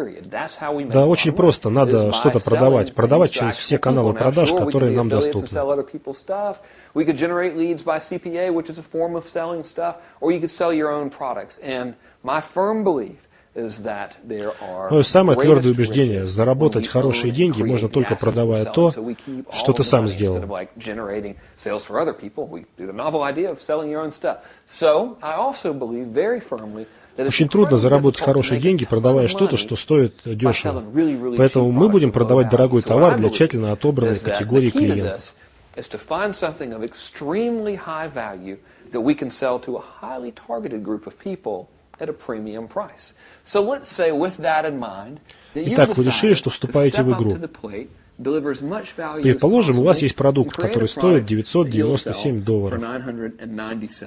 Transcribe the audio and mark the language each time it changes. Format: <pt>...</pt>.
<ru>Да, очень просто. Надо что-то продавать. Продавать через все каналы продаж, которые нам доступны.</ru> <en>We could generate leads by CPA, which is a form of selling stuff, or you could sell your own products. And my firm belief is that there are</en> <ru>Мое самое твердое убеждение: заработать хорошие деньги можно только продавая то, что ты сам сделал. Очень трудно заработать хорошие деньги, продавая что-то, что стоит дешево. Поэтому мы будем продавать дорогой товар для тщательно отобранной категории клиентов.</ru> <en>Is to find something of extremely high value that we can sell to a highly targeted group of people at a premium price. So let's say with that in mind, that you decide to step up to the plate, deliver as much value as possible.</en> <ru>Предположим, у вас есть продукт, который стоит $997.</ru>